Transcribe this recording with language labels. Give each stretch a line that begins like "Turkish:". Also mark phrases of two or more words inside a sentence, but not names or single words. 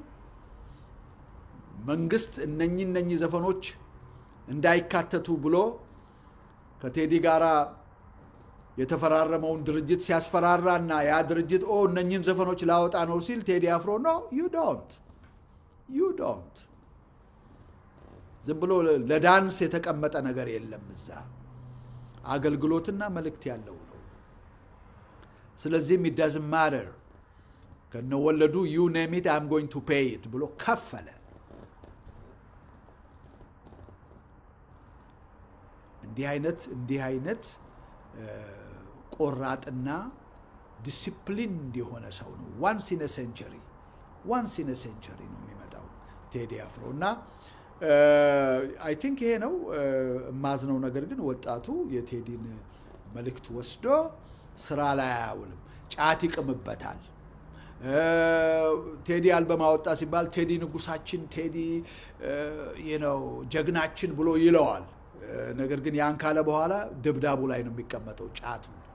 Amharic: መንግስት እነኚህ ዘፈኖች እንዳይካተቱ ብሎ ከቴዲ ጋራ የተፈራረመውን ድርጅት ሲያስፈራራና ያ ድርጅት እነኚህን ዘፈኖች ላወጣ ነው ሲል ቴዲ አፍሮ ኖ
English: you don't
Amharic: ዝም ብሎ ለዳንስ የተቀመጠ ነገር የለም። እዛ አገልግሎትና መልእክት ያለው ነው። ስለዚህም
English: it doesn't matter
Amharic: ከነወለዱ
English: you name it I'm going to pay it
Amharic: ብሎ ከፈለ። እንዲህ አይነት ቆራጥና ዲሲፕሊን የሆነ ሰው ነው።
English: once in a century
Amharic: ነው የሚመጣው ቴዲ አፍሮ። እና
English: I think
Amharic: ይሄ ነው ማዝነው ነገር ግን ወጣቱ የቴዲን መልእክት ወስዶ ስራ ላይ አያውልም፣ ጫት ይቅምበታል። ቴዲ አልበም አወጣ ሲባል ቴዲ ንጉሳችን፣ ቴዲ ጀግናችን ብሎ ይለዋል። ነገር ግን ያን ካለ በኋላ ድብዳቡ ላይ ነው የሚቀመጠው ጫቱ።